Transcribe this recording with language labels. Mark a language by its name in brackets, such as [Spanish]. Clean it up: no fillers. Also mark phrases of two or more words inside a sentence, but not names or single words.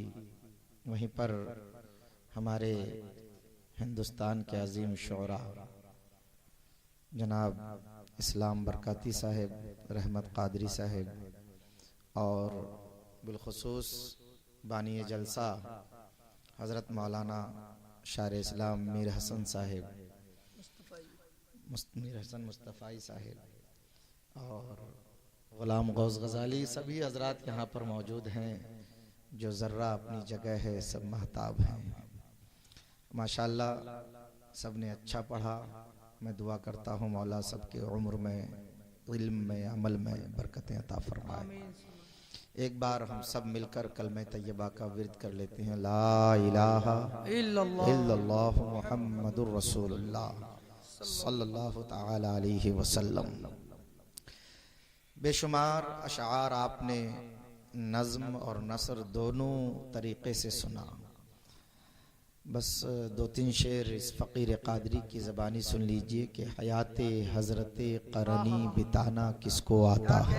[Urdu] وہیں پر ہمارے ہندوستان کے عظیم شعرا جناب اسلام برکاتی صاحب، رحمت قادری صاحب اور بالخصوص بانی جلسہ حضرت مولانا شار اسلام میر حسن صاحب، میر حسن مصطفائی صاحب اور غلام غوث غزالی، سبھی حضرات یہاں پر موجود ہیں. جو ذرہ اپنی جگہ ہے سب مہتاب ہیں ماشاءاللہ. سب نے اچھا پڑھا. میں دعا کرتا ہوں مولا سب کے عمر میں، علم میں، عمل میں برکتیں عطا فرمائے. ایک بار ہم سب مل کر کلمۂ طیبہ کا ورد کر لیتے ہیں. [Arabic] لا إله إلا الله محمد رسول الله صلى الله تعالى عليه وسلم. [Urdu] بے شمار اشعار آپ نے نظم اور نثر دونوں طریقے سے سنا. بس 2-3 شعر اس فقیر قادری کی زبانی سن لیجیے کہ حیاتِ حضرتِ قرنی بتانا کس کو آتا ہے.